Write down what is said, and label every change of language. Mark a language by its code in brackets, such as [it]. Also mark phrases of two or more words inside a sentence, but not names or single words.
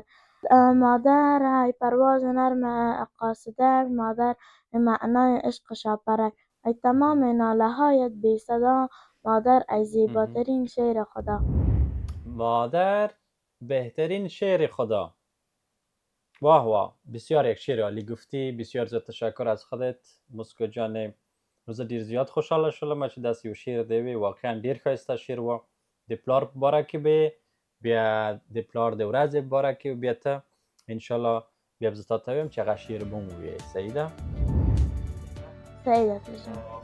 [fa] مادر ای پرواز نرم قاصدک، مادر معنای عشق شاپرک. ای تمام ناله هایت بی صدا، مادر ای زیباترین شعر خدا. مادر بهترین شعر خدا. واه واه، بسیار یک شعر عالی گفتی. بسیار زیاد تشکر از خودت مسکو جان. [ps] زه ډېر زیات خوشحاله شولم چې داسې یو شعر دی وی. واقعا ډېر ښایسته شعر و. د پلار په باره کې به بیا د پلار د ورځې په باره کې بیا ته انشاءالله بیا به زه تا ته ویم چې هغه شعر به هم ووایې. صحیح ده؟ صحیح ده پلوژن.